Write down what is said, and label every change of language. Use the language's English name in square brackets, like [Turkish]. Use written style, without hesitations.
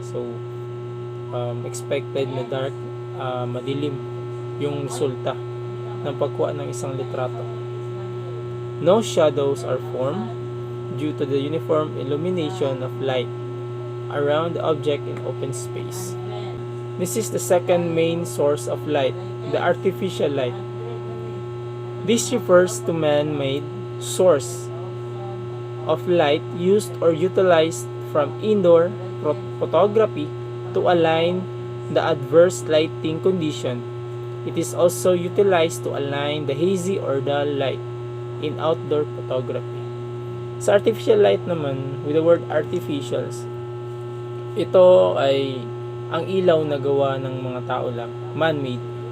[Filipino] So expected na dark, madilim yung resulta ng pagkuha ng isang litrato. [English] No shadows are formed due to the uniform illumination of light around the object in open space. This is the second main source of light, the artificial light. This refers to man-made source of light used or utilized from indoor photography to align the adverse lighting condition. It is also utilized to align the hazy or dull light in outdoor photography. [Filipino] Sa artificial light naman, [English] with the word artificials, [Filipino] ito ay ang ilaw na gawa ng mga tao lang, man-made.